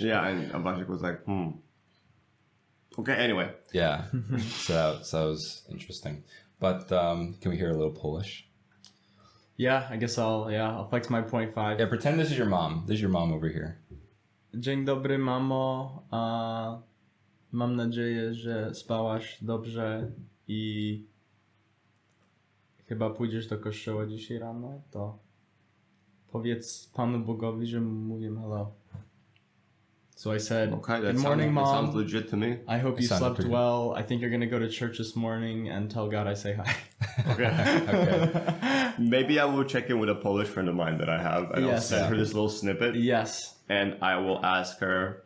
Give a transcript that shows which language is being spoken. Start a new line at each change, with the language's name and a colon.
English: Yeah, and Vasek was like, Okay, anyway. Yeah, so that was interesting. But can we hear a little Polish? Yeah, I guess I'll flex my 0.5. Yeah, pretend this is your mom. This is your mom over here.
Polish: Dzień dobry, mamo. Mam nadzieję, że spałaś dobrze i chyba pójdziesz do kościoła dzisiaj rano. To powiedz Panu Bogowi, że mówię hello.
English: So I said, good morning, Mom. That sounds legit to me. I hope you slept well. I think you're going to go to church this morning and tell God I say hi. Okay. Maybe I will check in with a Polish friend of mine that I have, and I'll send her this little snippet. Yes. And I will ask her.